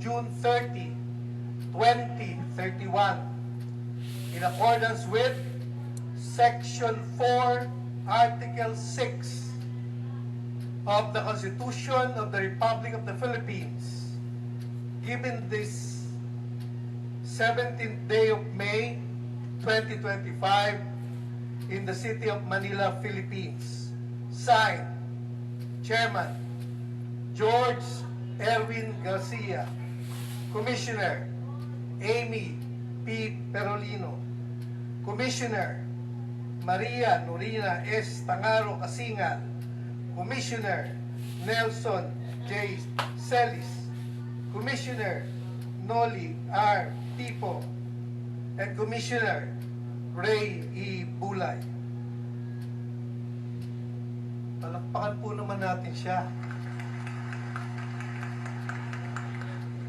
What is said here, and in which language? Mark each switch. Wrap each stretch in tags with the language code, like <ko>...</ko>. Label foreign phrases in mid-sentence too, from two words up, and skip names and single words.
<en>June 30, 2031 in accordance with Section 4, Article 6 of the Constitution of the Republic of the Philippines, given this 17th day of May 2025 in the city of Manila, Philippines. Signed, Chairman George Erwin Garcia, Commissioner Amy P. Perolino, Commissioner Maria Norina S. Tangaro Kasingal, Commissioner Nelson J. Celis, Commissioner Noli R. Tipo, and Commissioner Ray E. Bulay.</en> <tl>Palakpakan po naman natin siya.</tl>